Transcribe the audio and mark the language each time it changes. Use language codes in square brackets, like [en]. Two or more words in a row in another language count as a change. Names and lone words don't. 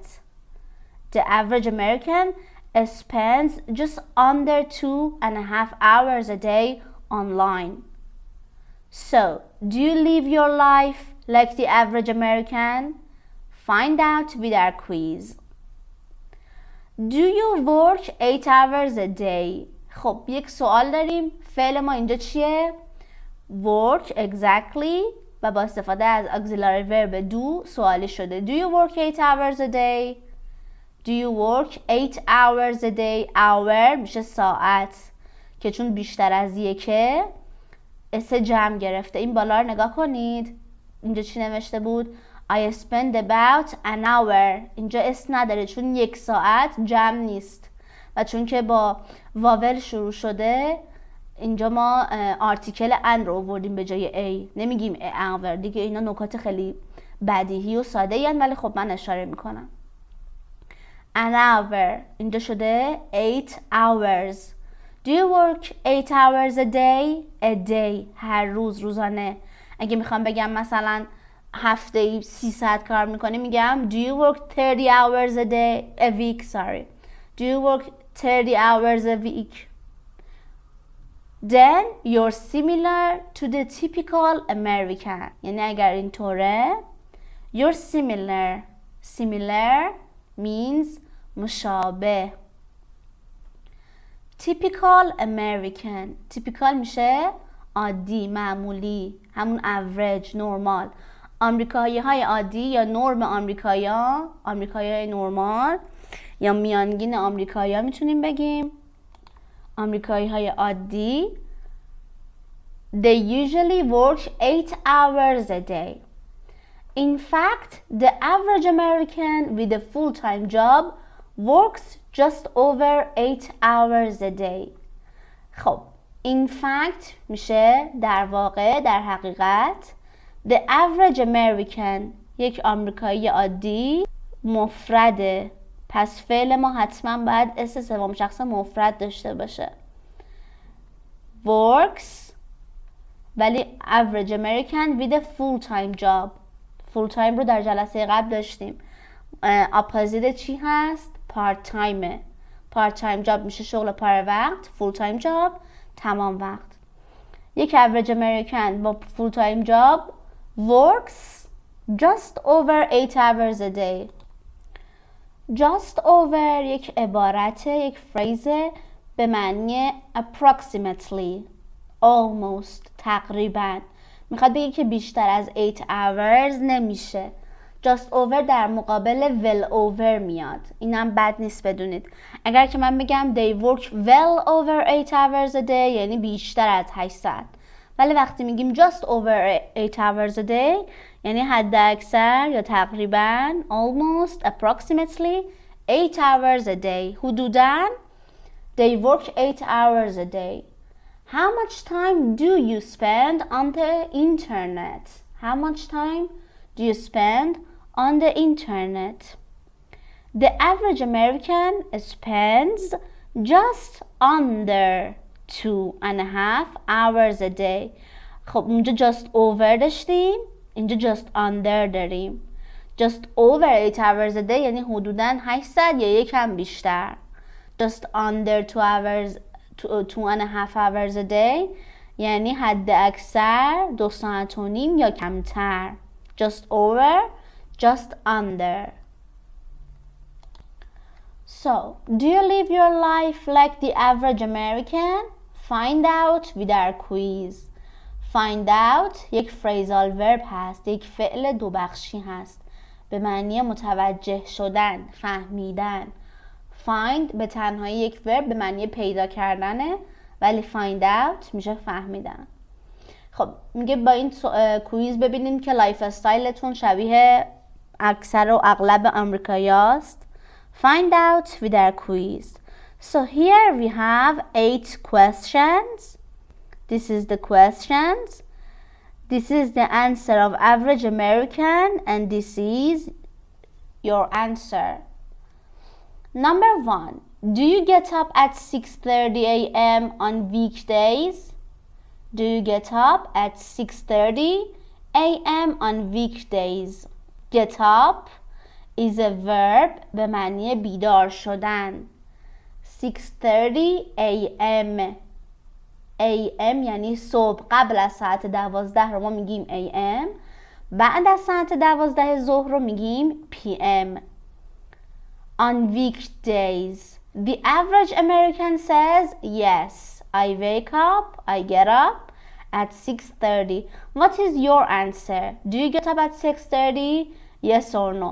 [en] The average American spends just under 2.5 hours a day online. So, do you live your life like the average American? Find out with our quiz. Do you work 8 hours a day? [fa] خب یک سوال داریم. فعل ما اینجا چیه؟ [en] Work exactly [fa] و با استفاده از [en] auxiliary verb do [fa] سوالی شده. [en] Do you work 8 hours a day? Do you work 8 hours a day? [fa] Hour میشه ساعت که چون بیشتر از یکه اس جمع گرفته. این بالا رو نگاه کنید. اینجا چی نوشته بود؟ [en] I spend about an hour. [fa] اینجا اس نداره چون 1 ساعت جمع نیست و چون که با واول شروع شده اینجا ما آرتیکل ان رو آوردیم به جای ای. نمیگیم hour دیگه. اینا نکات خیلی بدیهی و ساده این ولی خب من اشاره میکنم. [en] An hour [fa] اینجا شده [en] 8 hours. Do you work 8 hours a day? A day [fa] هر روز روزانه. اگه میخوام بگم مثلا هفته 30 ساعت کار میکنی میگم [en] Do you work 30 hours a day? A week, sorry. Do you work 30 hours a week? Then you're similar to the typical American. [fa] یعنی اگر اینطوره [en] you're similar. Similar means مشابه. Typical American. [fa] Typical میشه عادی، معمولی، همون [en] average، normal. [fa] آمریکایی های عادی یا نرم آمریکایی های نرمال یا میانگین آمریکایی ها میتونیم بگیم. آمریکایی های عادی [en] They usually work 8 hours a day. In fact, the average American with a full-time job works just over 8 hours a day. [fa] خب [en] in fact [fa] میشه در واقع، در حقیقت. [en] The average American [fa] یک آمریکایی عادی مفرده، پس فعل ما حتما باید اس سوم شخص مفرد داشته باشه. [en] Works ولی average American with a full-time job. full time [fa] رو در جلسه قبل داشتیم. اپوزیت چی هست؟ [en] part-time. part time job [fa] میشه شغل پاره وقت. [en] full time job [fa] تمام وقت. یک [en] average American [fa] با [en] full time job works just over 8 hours a day. just over [fa] یک عبارته، یک فریزه به معنی [en] approximately، almost، [fa] تقریبا. میخواد بگه که بیشتر از 8 hours نمیشه. [en] just over [fa] در مقابل [en] well over [fa] میاد. اینم بد نیست بدونید. اگر که من بگم [en] they work well over 8 hours a day [fa] یعنی بیشتر از 8 ساعت. ولی وقتی میگیم [en] just over 8 hours a day [fa] یعنی حد اکثر یا تقریبا [en] almost approximately 8 hours a day. [fa] حدوداً [en] they work 8 hours a day. How much time do you spend on the internet? How much time do you spend on the internet? The average American spends just under 2.5 hours a day. [fa] خب اونجا [en] just over [fa] داشتیم، اینجا [en] just under [fa] داریم. [en] just over 8 hours a day [fa] یعنی حدوداً 8 ساعت یا یکم بیشتر. [en] just under 2.5 hours a day [fa] یعنی حد اکثر 2.5 ساعت یا کمتر. [en] just over, just under. So, do you live your life like the average American? Find out with our quiz. Find out [fa] یک [en] phrasal verb [fa] هست، یک فعل دو بخشی هست به معنی متوجه شدن، فهمیدن. find به تنهایی یک verb به معنی پیدا کردنه، ولی [en] find out [fa] میشه فهمیدن. خب میگه با این کویز ببینیم که لایف استایلتون شبیه اکثر و اغلب آمریکاییاست. [en] Find out with our quiz. So here we have 8 questions. This is the questions. This is the answer of average American and this is your answer. Number 1. Do you get up at 6:30 a.m. on weekdays? Do you get up at 6:30 a.m. on weekdays? Get up is a verb [fa] به معنی بیدار شدن. [en] 6:30 a.m. [fa] a.m. یعنی صبح. قبل از ساعت 12 رو ما میگیم a.m. بعد از ساعت 12 ظهر رو میگیم p.m. [en] On weekdays, the average American says, yes, I wake up, I get up at 6:30. What is your answer? Do you get up at 6:30? Yes or no?